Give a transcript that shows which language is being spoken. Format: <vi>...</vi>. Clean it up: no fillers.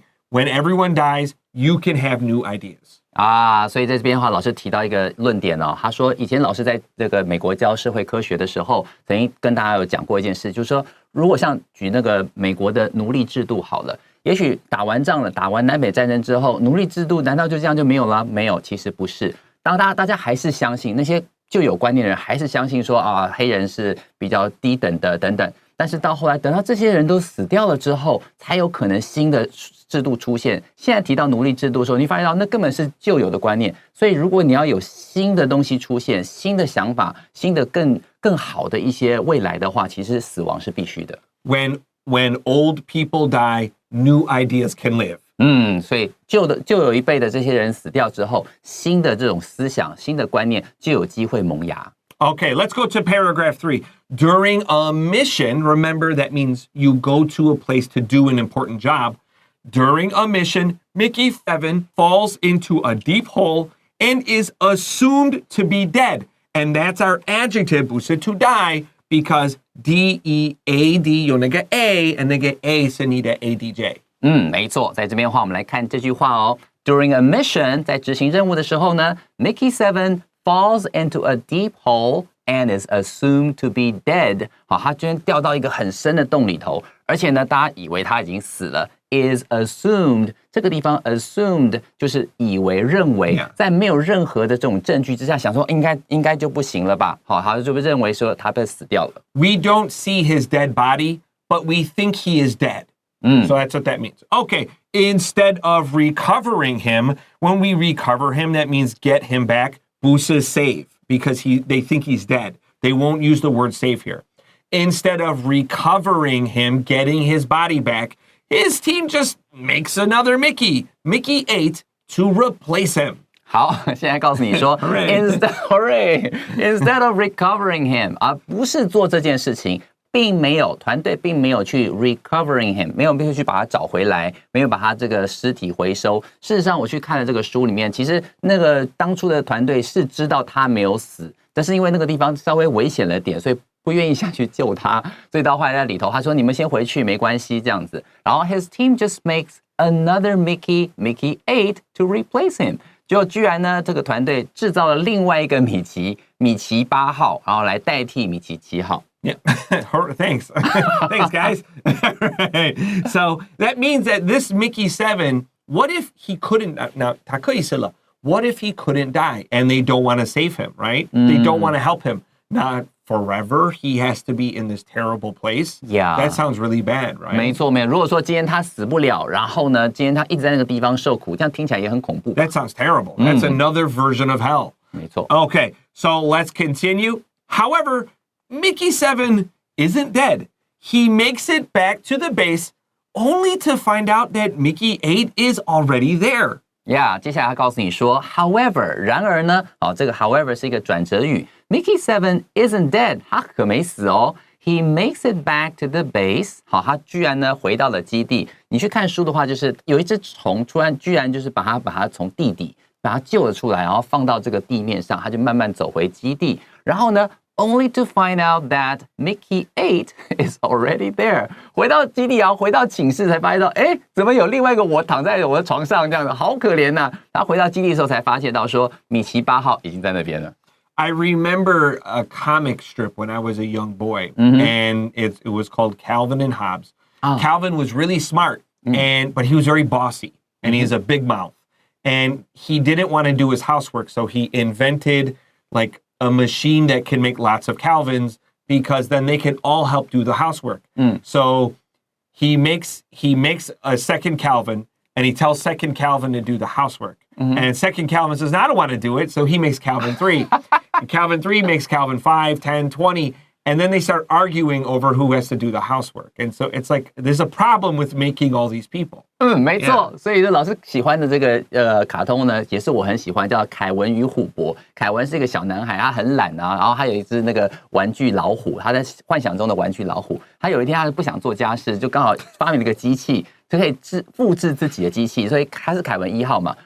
<en>When everyone dies, you can have new ideas.</en> <zh>所以在这边的话，老师提到一个论点哦，他说以前老师在这个美国教社会科学的时候，曾经跟大家有讲过一件事，就是说，如果像举那个美国的奴隶制度好了，也许打完仗了，打完南北战争之后，奴隶制度难道就这样就没有了？没有，其实不是。当大家还是相信那些旧有观念的人，还是相信说黑人是比较低等的等等。但是到后来，等到这些人都死掉了之后，才有可能新的制度出现。现在提到奴隶制度的时候，你发现到那根本是旧有的观念。所以，如果你要有新的东西出现，新的想法，新的更好的一些未来的话，其实死亡是必须的。</zh> <en>When old people die, new ideas can live.</en> <zh>所以旧有一辈的这些人死掉之后，新的这种思想、新的观念就有机会萌芽。</zh> <en>Okay, let's go to paragraph 3. During a mission, remember that means you go to a place to do an important job. During a mission, Mickey 7 falls into a deep hole and is assumed to be dead. And that's our adjective,</en> <zh>不是</zh> <en>to die, because D-E-A-D</en> <zh>有那个</zh> <en>A, and</en> <zh>那个 A 是你的</zh> <en>ADJ.</en> <zh>没错，在这边的话，我们来看这句话哦。</zh> <en>During a mission，</en> <zh>在执行任务的时候呢</zh> <en>，Mickey 7 falls into a deep hole and is assumed to be dead.</en> <zh>好，他居然掉到一个很深的洞里头，而且呢，大家以为他已经死了。</zh> <en>Is assumed</en> <zh>这个地方 assumed 就是以为认为，在没有任何的这种证据之下，想说应该就不行了吧？好，他就被认为说他被死掉了。</zh> <en>We don't see his dead body, but we think he is dead. So that's what that means. Okay, instead of recovering him, when we recover him, that means get him back.</en> <zh>不是</zh> <en>save, because they think he's dead. They won't use the word save here. Instead of recovering him, getting his body back, his team just makes another Mickey 8 to replace him.</en> <zh>好，现在告诉你说，</zh> <en>instead of recovering him，</en> <zh>不是做这件事情。团队并没有去</zh> <en>recovering him，</en> <zh>没有去把他找回来，没有把他这个尸体回收。事实上，我去看了这个书里面，其实那个当初的团队是知道他没有死，但是因为那个地方稍微危险了点，所以不愿意下去救他。所以到后来在里头，他说：“你们先回去，没关系。” 这样子。然后</zh> <en>his team just makes another Mickey 8 to replace him。</en> <zh>结果居然呢，这个团队制造了另外一个米奇8号，然后来代替米奇7号。</zh> <en>Yeah, thanks. Thanks, guys. Right. So that means that this Mickey 7, what if he couldn't, now, what if he couldn't die and they don't want to save him, right? They don't want to help him. Not forever. He has to be in this terrible place. Yeah. That sounds really bad, right?</en> <zh>没错。如果说今天他死不了，然后呢，今天他一直在那个地方受苦，这样听起来也很恐怖。</zh> <en>That sounds terrible. That's another version of hell.</en> <zh>没错。</zh> <en>Okay, so let's continue. However, Mickey 7 isn't dead. He makes it back to the base only to find out that Mickey 8 is already there. Yeah,</en> <zh>接下来他告诉你说 however, 然而呢，这个 however 是一个转折语。</zh> <en>Mickey 7 isn't dead,</en> <zh>他可没死哦。</zh> <en>He makes it back to the base.</en> <zh>好，他居然呢回到了基地。你去看书的话，就是有一只虫居然就是把它从地底把它救了出来，然后放到这个地面上，他就慢慢走回基地。然后呢？</zh> <en>Only to find out that Mickey 8 is already there.</en> <zh>回到基地回到寝室才发现到，怎么有另外一个我躺在我的床上这样子，好可怜呐！他回到基地的时候才发现到说，米奇8号已经在那边了。</zh> <en>I remember a comic strip when I was a young boy, and it was called Calvin and Hobbes. Calvin was really smart, but he was very bossy, and he has a big mouth. And he didn't want to do his housework, so he invented like a machine that can make lots of Calvins because then they can all help do the housework. So he makes a second Calvin, and he tells second Calvin to do the housework. And second Calvin says, no, I don't want to do it. So he makes Calvin 3. And Calvin 3 makes Calvin 5, 10, 20. And then they start arguing over who has to do the housework. And so it's like there's a problem with making all these people.</en> <zh>没错，所以呢，老师喜欢的这个卡通呢，也是我很喜欢，叫《凯文与虎伯》。凯文是一个小男孩，他很懒啊，然后他有一只那个玩具老虎，他在幻想中的玩具老虎。他有一天他不想做家事，就刚好发明了一个机器，就可以复制自己的机器，所以他是凯文1号嘛。</zh>